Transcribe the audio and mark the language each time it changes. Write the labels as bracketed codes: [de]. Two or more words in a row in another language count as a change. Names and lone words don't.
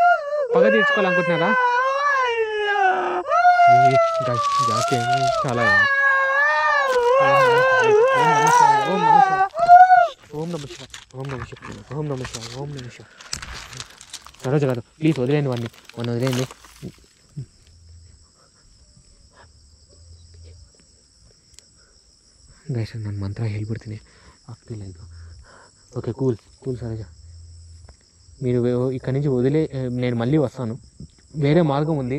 [sa] చాలా ఓం నమ శివాయ. [te] సరోజ గారు ప్లీజ్ వదిలేండి, వాడిని వదిలేండి. [kn] ಗೈಸ್ ನನ್ನ ಮಂತ್ರ ಹೇಳ್ಬಿಡ್ತೀನಿ, ಆಗ್ತಿಲ್ಲ ಇದು. [en] okay cool [te] సరోజ, మీరు ఇక్కడి నుంచి నేను మళ్ళీ వస్తాను, వేరే మార్గం ఉంది.